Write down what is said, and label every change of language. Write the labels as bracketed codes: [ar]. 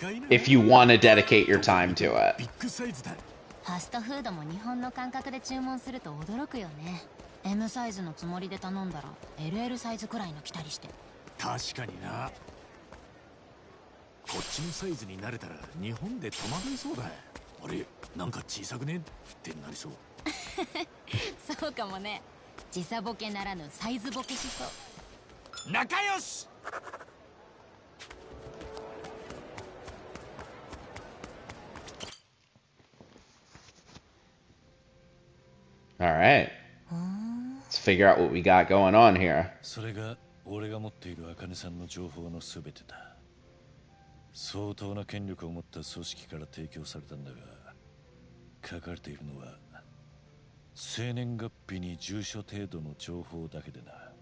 [en] If you want to dedicate your time to it. [ja] ファストフードも日本の感覚で注文すると驚くよね。 M サイズのつもりで頼んだら LL サイズくらいの来たりして。確かにな。こっちのサイズに慣れたら日本で戸惑いそうだ。あれ、なんか小さくねってなりそう。そうかもね。時差ボケならぬサイズボケしそう。仲良し。 [en] Alright. Let's figure out what we got going on here. [ja] それが俺が持っている茜さんの情報のすべてだ。相当な権力を持った組織から提供されたんだが、書かれているのは生年月日に住所程度の情報だけでな。